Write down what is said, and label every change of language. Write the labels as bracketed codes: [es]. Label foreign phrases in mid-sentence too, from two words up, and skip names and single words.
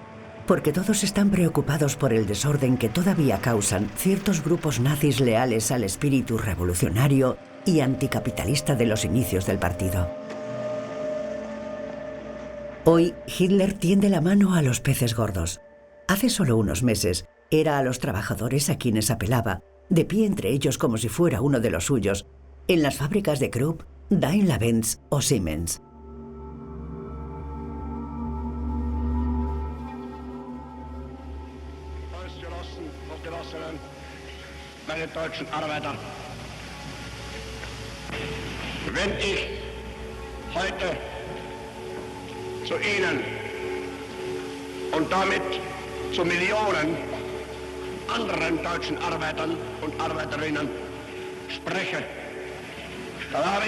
[es] Porque todos están preocupados por el desorden que todavía causan ciertos grupos nazis leales al espíritu revolucionario y anticapitalista de los inicios del partido. Hoy, Hitler tiende la mano a los peces gordos. Hace solo unos meses, era a los trabajadores a quienes apelaba, de pie entre ellos como si fuera uno de los suyos, en las fábricas de Krupp, Daimler-Benz o Siemens. [de] Meine deutschen Arbeiter, wenn ich heute zu Ihnen und damit zu Millionen anderen deutschen Arbeitern und Arbeiterinnen spreche, dann habe